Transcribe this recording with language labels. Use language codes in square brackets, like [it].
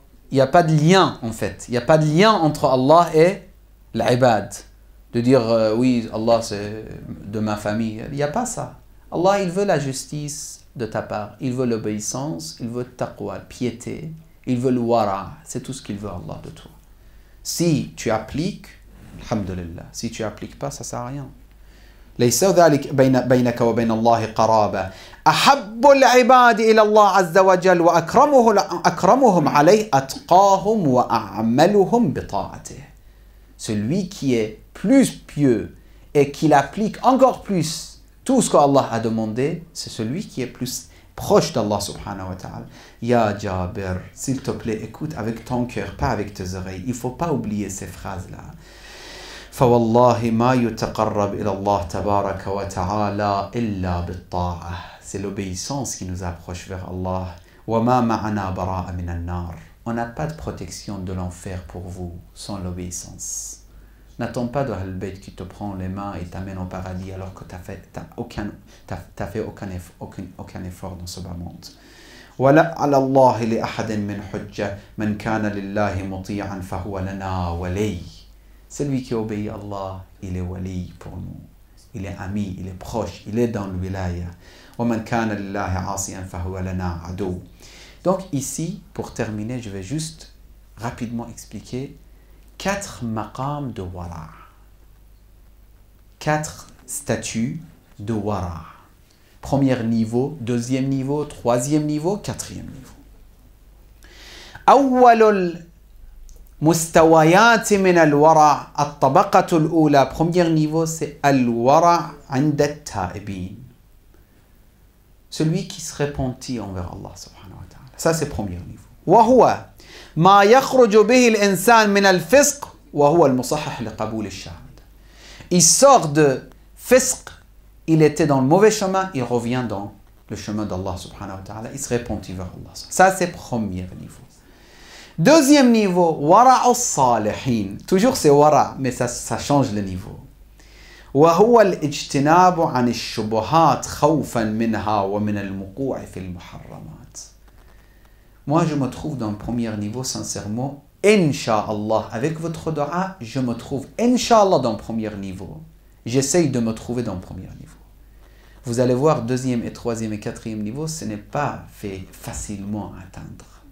[fr] Il n'y a pas de lien en fait. Il n'y a pas de lien entre Allah et l'ibad. De dire oui, Allah c'est de ma famille. Il n'y a pas ça. Allah, il veut la justice de ta part. Il veut l'obéissance, il veut taqwa, piété. Il veut le wara. C'est tout ce qu'il veut, Allah, de toi. Si tu appliques, alhamdulillah. Si tu appliques pas, ça sert à rien. [ar] ليس ذلك بينك وبين الله قرابة أحب العباد إلى الله عز وجل وأكرمهم عليه أتقاهم وأعملهم بطاعته. [fr] Celui qui est plus pieux et qui applique encore plus tout ce qu'Allah a demandé, c'est celui qui est plus proche d'Allah subhanahu wa ta'ala. Ya Jabir, s'il te plaît, écoute avec ton cœur, pas avec tes oreilles. Il ne faut pas oublier ces phrases-là. [ar] فوالله ما يتقرب إلى الله تبارك وتعالى إلا بالطاعة. [fr] C'est l'obéissance qui nous approche vers Allah. [ar] وما معنا براء من النار. [fr] On n'a pas de protection de l'enfer pour vous sans l'obéissance. N'attends pas de Al-Bayt qui te prend les mains et t'amène au paradis alors que tu n'as fait aucun effort dans ce bas monde. [ar] ولا على الله لأحد من حجة من كان لله مطيعا فهو لنا ولي. [fr] Celui qui obéit à Allah, il est wali pour nous. Il est ami, il est proche, il est dans le wilaya. [ar] ومن كان لله عاصيا فهو لنا عدو. [fr] Donc ici, pour terminer, je vais juste rapidement expliquer 4 maqams de wara. 4 statuts de wara. Premier niveau, deuxième niveau, troisième niveau, quatrième niveau. [ar] أول مستويات من الورع الطبقة الأولى. [fr] Premier niveau, c'est [ar] الورع عند التائبين. [fr] Celui qui se repentit envers Allah subhanahu wa ta'ala. Ça, c'est premier niveau. [ar] وهو ما يخرج به الإنسان من الفسق وهو المصحح لقبول الشهادة. [fr] Il sort de fisq, il était dans le mauvais chemin, il revient dans le chemin d'Allah subhanahu wa ta'ala, il se repentit vers Allah. Ça, c'est premier niveau. Deuxième niveau, wara al-salihin. Toujours c'est wara, mais ça change le niveau. [ar] وهو الاجتناب عن الشبهات خوفا منها ومن الوقوع في المحرمات. [fr] Moi, je me trouve dans le premier niveau, sincèrement. Inch'Allah, avec votre dua, je me trouve, Inch'Allah, dans le premier niveau. J'essaye de me trouver dans le premier niveau. Vous allez voir, deuxième et troisième et quatrième niveau, ce n'est pas fait facilement à atteindre.